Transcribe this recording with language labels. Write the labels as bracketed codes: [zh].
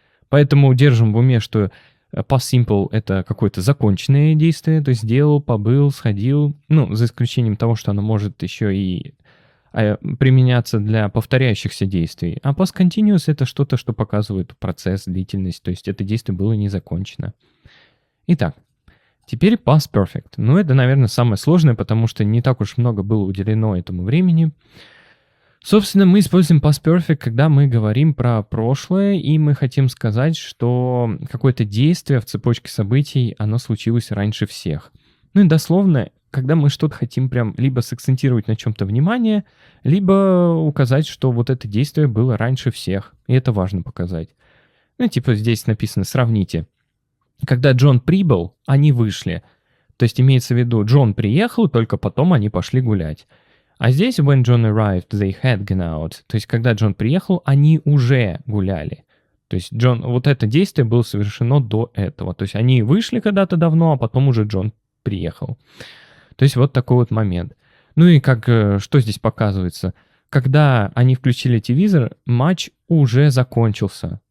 [ru] Поэтому держим в уме, что past simple — это какое-то законченное действие, то есть сделал, побыл, сходил. За исключением того, что оно может еще и применяться для повторяющихся действий. А past continuous — это что-то, что показывает процесс, длительность, то есть это действие было не закончено. Итак, теперь past perfect. Это, наверное, самое сложное, потому что не так уж много было уделено этому времени. Собственно, мы используем past perfect, когда мы говорим про прошлое, и мы хотим сказать, что какое-то действие в цепочке событий, оно случилось раньше всех. И дословно, когда мы что-то хотим прям либо сакцентировать на чем-то внимание, либо указать, что вот это действие было раньше всех, и это важно показать. Здесь написано «сравните». Когда Джон прибыл, они вышли. То есть имеется в виду, Джон приехал, только потом они пошли гулять. А здесь [en] when John arrived, they had gone out. [ru] То есть когда Джон приехал, они уже гуляли. То есть вот это действие было совершено до этого. То есть они вышли когда-то давно, а потом уже Джон приехал. То есть вот такой вот момент. И что здесь показывается? Когда они включили телевизор, матч уже закончился.